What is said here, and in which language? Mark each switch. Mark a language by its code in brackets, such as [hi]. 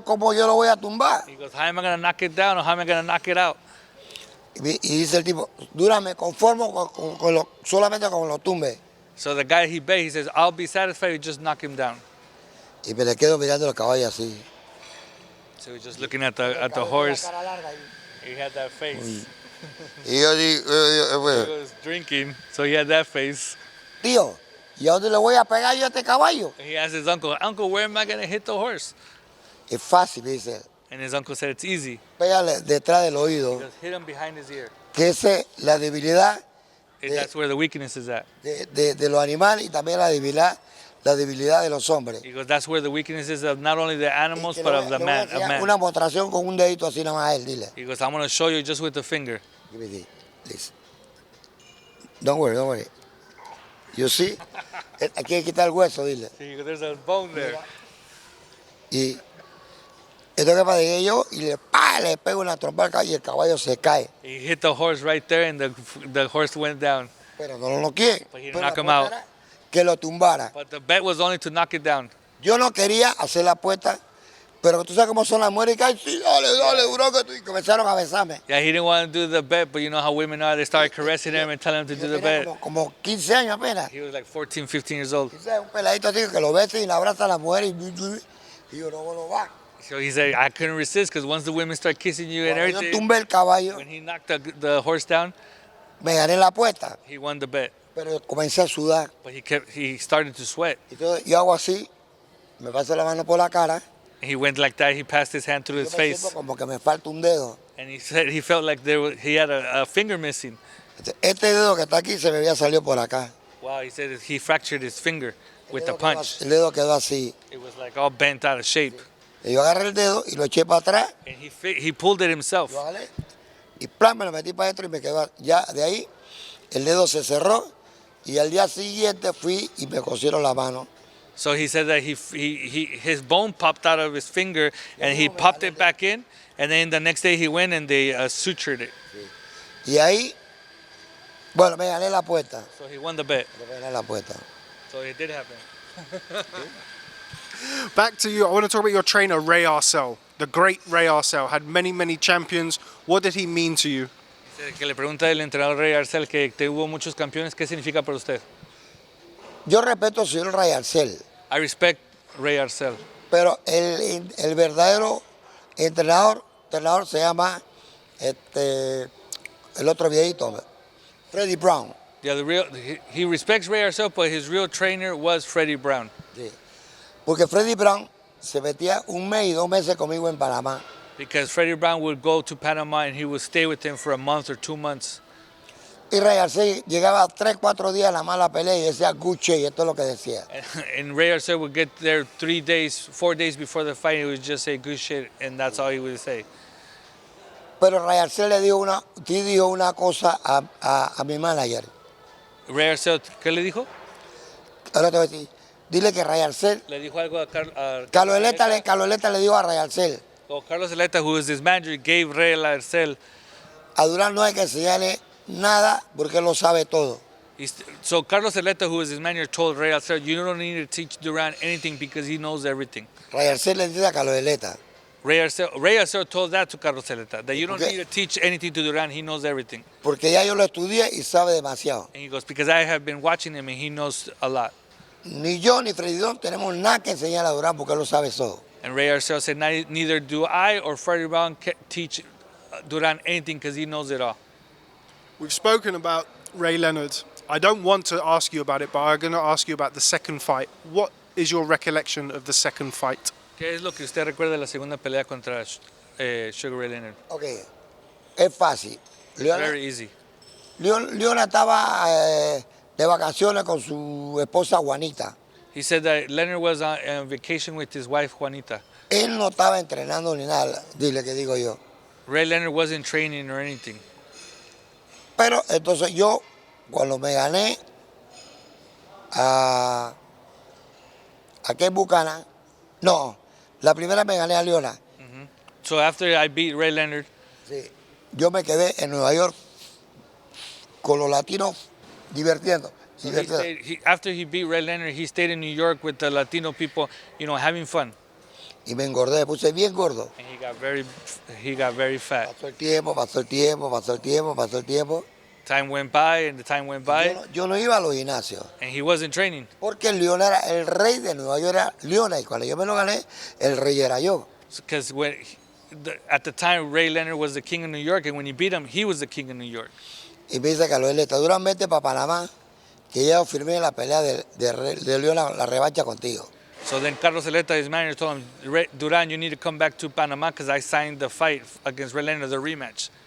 [es] ¿Cómo yo lo voy a tumbar? [en] He goes, "How am I going to knock it down or how am I going to knock it out?" [es] Y dice el tipo, dura, me conformo solamente con lo tumbe. [en] So the guy he bet, he says, "I'll be satisfied if you just knock him down." [es] Y me le quedo mirando el caballo así. [en] So he's just looking at the horse. He had that face. [es] Y yo digo, [en] He was drinking, so he had that face. [es] tío, ¿y a dónde le voy a pegar yo a este caballo? [en] And he asked his uncle, "Uncle, where am I going to hit the horse?" [es] Es fácil, dice, [en] And his uncle said, "It's easy. [es] pégale detrás del oído, [en] Just hit him behind his ear. [es] que esa es la debilidad [en] That's where the weakness is at." [es] de los animales y también la debilidad de los hombres. [en] He goes, "That's where the weakness is of not only the animals, [es] Que [en] but [es] le [en] of the [es] voy a [en] man. Of [es] enseñar [en] man." [es] una demostración con un dedito así nada más a él, dile. [en] He goes, "I'm going to show you just with the finger." Give me this. Don't worry. You see? [es] Aquí hay que quitar el hueso, dile. [en] He goes, "There's a bone there." [es] Y esto que pasé yo y le pego una trompa al caballo y el caballo se cae. [en] He hit the horse right there, and the horse went down. [es] Pero no lo noqueé. [en] But he didn't [es] Pero [en] knock [es] la [en] him out. [es] apuesta era que lo tumbara. [en] But the bet was only to knock it down. [es] Yo no quería hacer la apuesta, pero tú sabes cómo son las mujeres y caen, sí, dale, duro que tú. Y comenzaron a besarme. [en] Yeah, he didn't want to do the bet, but you know how women are. They started caressing him and telling him to [es] Yo [en] do the [es] tenía [en] bet. [es] como 15 años apenas. [en] He was like 14, 15 years old. [es] Y sabes, un peladito así que lo besa y le abraza a la mujer y yo no va. [en] So he said, I couldn't resist because once the women start kissing you and [es] Cuando yo [en] everything, [es] tumbé el caballo, [en] when he knocked the horse down, [es] me gané la apuesta, [en] he won the bet. [es] pero comencé a sudar. [en] But he started to sweat. [es] Entonces yo hago así, me paso la mano por la cara, [en] He went like that. He passed his hand through [es] yo [en] his [es] me siento [en] face, [es] como que me falta un dedo. [en] and he said he felt like he had a finger missing. [es] Este dedo que está aquí se me había salido por acá. [en] Wow, he said he fractured his finger with the punch. [es] El dedo quedó así. [en] It was like all bent out of shape. [es] Y yo agarré el dedo y lo eché para atrás. [en] And he pulled it himself. [es] Lo jalé y plan me lo metí para adentro y me quedó. Ya de ahí el dedo se cerró y al día siguiente fui y me cosieron la mano. [en] So he said that his bone popped out of his finger and he popped it back in, and then the next day he went and they sutured it. [es] Y ahí, bueno, me gané la apuesta. [en] So he won the bet. [es] Me gané la apuesta. [en] So it did happen. Back to you. I want to talk about your trainer, Ray Arcel. The great Ray Arcel had many, many champions. What did he mean to you? [es] Que le pregunta el entrenador Ray Arcel que tuvo muchos campeones, ¿qué significa para usted? Yo respeto al señor Ray Arcel, [en] I respect Ray Arcel, [es] pero el verdadero entrenador se llama el otro viejito, Freddie Brown. [en] yeah, he respects Ray Arcel, but his real trainer was Freddie Brown. [es] Sí. Porque Freddie Brown se metía 1 mes y 2 meses conmigo en Panamá. [en] Because Freddie Brown would go to Panama and he would stay with him for a month or 2 months. [es] Y Ray Arcel llegaba 3, 4 días a la mala pelea y decía Gucci, y esto es lo que decía. [en] And Ray Arcel would get there 3 days, 4 days before the fight. He would just say good shit, and that's all he would say. [es] Pero Ray Arcel le dijo una cosa a mi manager. Ray Arcel, ¿qué le dijo? Ahora te voy a decir, dile que Ray Arcel, Le dijo algo a Carlos Eleta le dijo a Ray Arcel, [en] Carlos Eleta, who was his manager, gave Ray Arcel. [es] a Durán no hay que enseñarle nada porque él lo sabe todo. [en] So Carlos Eleta, who was his manager, told Ray Arcel, you don't need to teach Duran anything because he knows everything. [es] Ray Arcel le dice a Carlos Eleta, [en] Ray Arcel told that to Carlos Eleta, that you don't Okay. need to teach anything to Duran, he knows everything. [es] porque ya yo lo estudié y sabe demasiado. [en] And he goes, because I have been watching him and he knows a lot. [es] Ni yo ni Freddy Don tenemos nada que enseñar a Durán porque él lo sabe todo. [en] And Ray Arcel said, neither do I or Freddie Brown teach Duran anything because he knows it all. We've spoken about Ray Leonard. I don't want to ask you about it, but I'm going to ask you about the second fight. What is your recollection of the second fight? [es] ¿Qué es lo que usted recuerda de la segunda pelea contra Sugar Ray Leonard? Ok, es fácil. [en] Very easy. [es] Leona estaba de vacaciones con su esposa Juanita. [en] He said that Leonard was on vacation with his wife Juanita. [es] Él no estaba entrenando ni nada, dile que digo yo. [en] Ray Leonard wasn't training or anything. [es] Pero entonces yo, cuando me gané a Ken Buchanan, no, la primera me gané a Leona. [en] So after I beat Ray Leonard, [es] Sí, yo me quedé en Nueva York con los latinos divirtiendo. [en] after he beat Ray Leonard, he stayed in New York with the Latino people, having fun. [es] Y me engordé, me puse bien gordo. [en] And he got very fat. [es] Pasó el tiempo, pasó el tiempo, pasó el tiempo, pasó el tiempo. [en] Time went by and the time went by, [es] Yo no iba a los gimnasios. [en] and he wasn't training. [es] Porque Leona era el rey de Nueva York, era Leona. Y cuando yo me lo gané, el rey era yo. [en] Because at the time Ray Leonard was the king of New York, and when he beat him, he was the king of New York. [es] Y me dice Carlos Eleta, Durán, vete para Panamá, que ya firmé la pelea de Leona, la revancha contigo. [en] So then Carlos Eleta, his manager, told him, Duran, you need to come back to Panama because I signed the fight against Ray Leonard, the rematch.